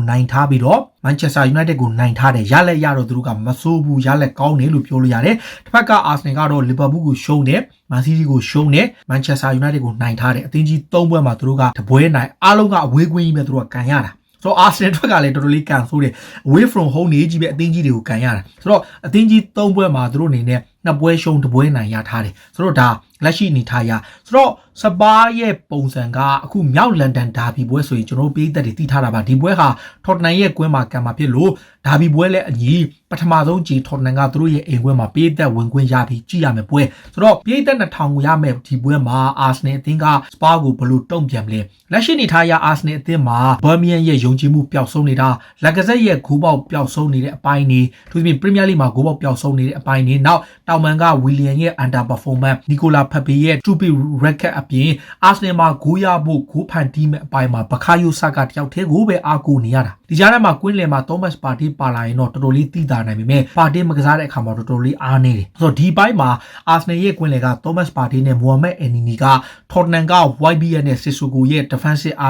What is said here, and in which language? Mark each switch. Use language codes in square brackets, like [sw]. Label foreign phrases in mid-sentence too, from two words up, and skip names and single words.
[my] နိုင်ထားပြီးတော့ Manchester United ကိုနိုင်ထားတယ်ရလက်ရတော့သူတို့ကမစိုးဘူးရလက်ကောင်းတယ်လို့ပြောလို့ရတယ်တစ်ဖက်က Arsenal ကတော့ Liverpool ကိုရှုံးတယ် Man City ကိုရှုံးတယ် Manchester United ကိုနိုင်ထားတယ်အသင်းကြီး၃ပွဲမှာသူတို့ကတပွဲနိုင်အားလုံးကအဝေးကွင်းကြီးပဲသူတို့ကကန်ရတာဆိုတော့ Arsenal ထွက်ကလည်းတော်တော်လေးကန်ဆိုးတယ် [en] away from home [my] နေကြီးပဲအသင်းကြီးတွေကိုကန်ရတာဆိုတော့အသင်းကြီး၃ပွဲမှာသူတို့အနေနဲ့နှစ်ပွဲရှုံးတစ်ပွဲနိုင်ရထားတယ်ဆိုတော့ဒါလက်ရှိအနေထားရဆိုတော့စပါးရဲ့ပုံစံကအခုမြောက်လန်ဒန်ဒါဘီပွဲဆိုရင်ကျွန်တော်ပြည်သက်တွေသိထားတာပါဒီပွဲဟာထော်တနမ်ရဲ့ကွင်းမှာကံမှာဖြစ်လို့ဒါဘီပွဲလည်းအညီပထမဆုံးကြိမ်ထော်တနမ်ကသူတို့ရဲ့အိမ်ကွင်းမှာပြည် သက်ဝင်ခွင့်ရပြီးကြည့်ရမယ်ပွဲဆိုတော့ပြည်သက်2000ကိုရမယ်ဒီပွဲမှာအာဆနယ်အသင်းကစပါးကိုဘယ်လိုတုံ့ပြန်မလဲလက်ရှိအနေထားရအာဆနယ်အသင်းမှာဘာ မီယန်ရဲ့ယုံကြည်မှုပျောက်ဆုံးနေတာလက်ကာဇက်ရဲ့ဂိုးပေါက်ပျောက်ဆုံးနေတဲ့အပိုင်းတွေသူပြင်ပရီးမီးယားလိမှာဂိုးပေါက်ပျောက်ဆုံးနေတဲ့အပိုင်းတွေနောက်တောင်မန်ကဝီလီယံရဲ့ [en] under performance [my] နီကိုလာဖက်ဘေရဲ့ [en] stupid record [my] အပြင်အာဆနယ်မှာဂိုးရဖို့ဂိုးဖန်တီးမဲ့အပိုင်းမှာဘခါယိုဆာကတယောက်တည်းကိုပဲအားကိုနေရတာဒီကြားထဲမှာကွင်းလယ်မှာ Thomas Partey ပါလာရင်တော့တော်တော်လေးသိတာနိုင်ပေမဲ့ Partey မကစားတဲ့အခါမှာတော်တော်လေးအားနေတယ်ဆိုတော့ဒီပိုင်းမှာ Arsenal ရဲ့ကွင်းလယ်က Thomas Partey နဲ့ Mohamed Elneny က Tottenham က YBN နဲ့ Sissoko ရဲ့ defensive အား